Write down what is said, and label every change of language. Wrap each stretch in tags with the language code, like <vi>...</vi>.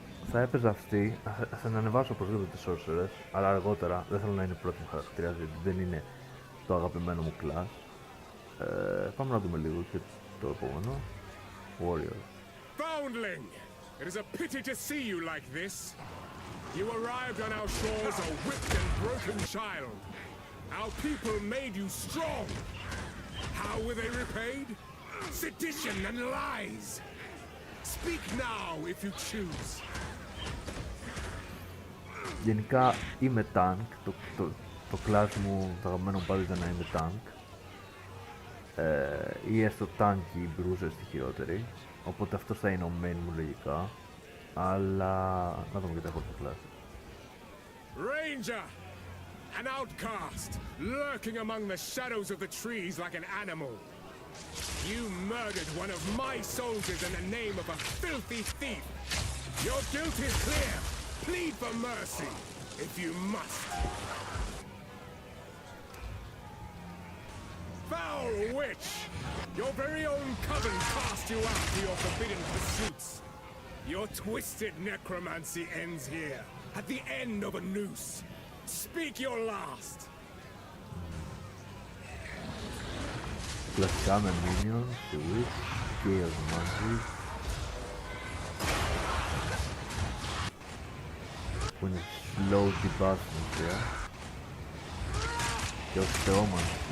<el>Θα έπαιζα αυτή, θα ανεβάσω οπωσδήποτε τη Sorceress, αλλά αργότερα δεν θέλω να είναι πρώτη μου χαρακτήρα, γιατί δεν είναι το αγαπημένο μου class. Πάμε να δούμε λίγο και το επόμενο.</el> <en>Warrior. Foundling! It is a pity to see you like this. You arrived on our shores a whipped and broken child. Our people made you strong. How were they repaid? Sedition and lies. Speak now if you choose.</en> <el>Γενικά είμαι tank, το class μου, το αγαπημένο μου πάντα ήταν να είμαι tank. Ή έστω tanky bruiser στη χειρότερη, οπότε αυτός θα είναι ο main μου λογικά, αλλά να δούμε και τα υπόλοιπα class.</el> <en>Ranger! An outcast, lurking among the shadows of the trees like an animal. You murdered one of my soldiers in the name of a filthy thief. Your guilt is clear. Plead for mercy, if you must. Foul witch! Your very own coven cast you out for your forbidden pursuits. Your twisted necromancy ends here, at the end of a noose. Speak your last.</en> <el>Κλασικά με minions, the witch, chaos magic, που είναι slow debuff στην ουσία, και ως θεόμανση.</el>